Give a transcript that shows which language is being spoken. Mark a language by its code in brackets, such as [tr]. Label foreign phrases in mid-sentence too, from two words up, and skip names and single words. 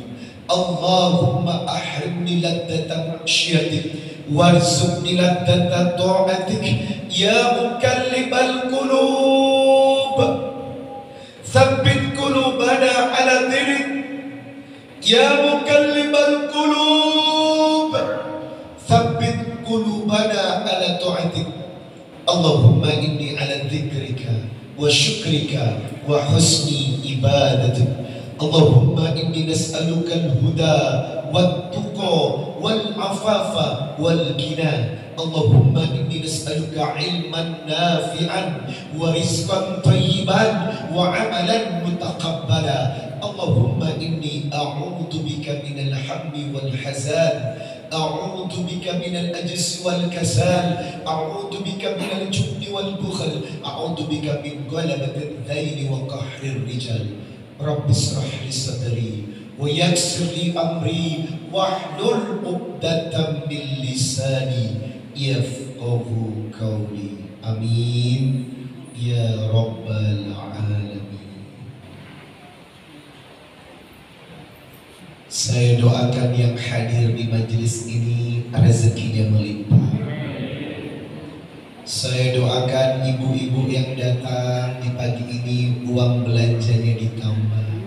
[ar] اللهم احرمني لذة معصيتك وارزقني لذة طاعتك يا مقلب القلوب ثبت قلوبنا على دينك يا مقلب القلوب ثبت قلوبنا على طاعتك. اللهم إني على ذكرك وشكرك وحسن عبادتك. اللهم إني نسألك الهدى والتقى والعفاف والغنى. اللهم إني نسألك علما نافعا ورزقا طيبا وعملا متقبلا. اللهم إني أعوذ بك من الهم والحزن أعوذ بك من العجز والكسل أعوذ بك من الجبن والبخل أعوذ بك من غلبة الدين وقهر الرجال. رب اشرح لي صدري ويسر لي أمري واحلل عقدة من لساني يفقهوا قولي. آمين يا رب العالمين. [id] Saya doakan yang hadir di majelis ini rezekinya melimpah. Saya doakan ibu-ibu yang datang di pagi ini uang belanjanya ditambah.